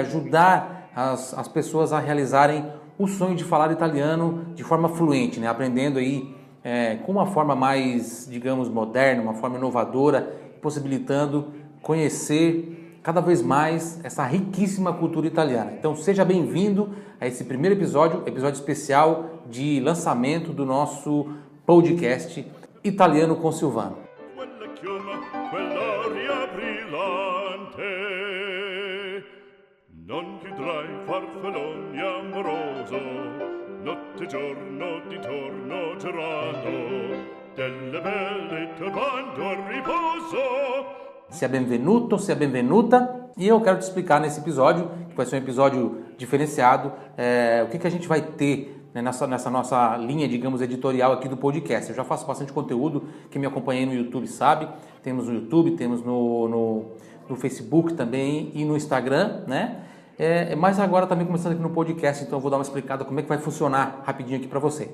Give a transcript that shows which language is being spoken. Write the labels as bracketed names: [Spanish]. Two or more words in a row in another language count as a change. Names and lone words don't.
[Portuguese] Ajudar as pessoas a realizarem o sonho de falar italiano de forma fluente, aprendendo aí com uma forma mais, digamos, moderna, uma forma inovadora, possibilitando conhecer cada vez mais essa riquíssima cultura italiana. Então seja bem-vindo a esse primeiro episódio especial de lançamento do nosso podcast Italiano com Silvano. [Italian] Non chiudrai farfalloni amoroso, notte e giorno di torno girando, delle belle turbando al riposo. Sia benvenuto, sia benvenuta. [Portuguese] E eu quero te explicar nesse episódio, que vai ser um episódio diferenciado, o que a gente vai ter nessa nossa linha, digamos, editorial aqui do podcast. Eu já faço bastante conteúdo, quem me acompanha aí no YouTube sabe. Temos no YouTube, temos no Facebook também e no Instagram, mas agora também começando aqui no podcast, então eu vou dar uma explicada como é que vai funcionar rapidinho aqui para você.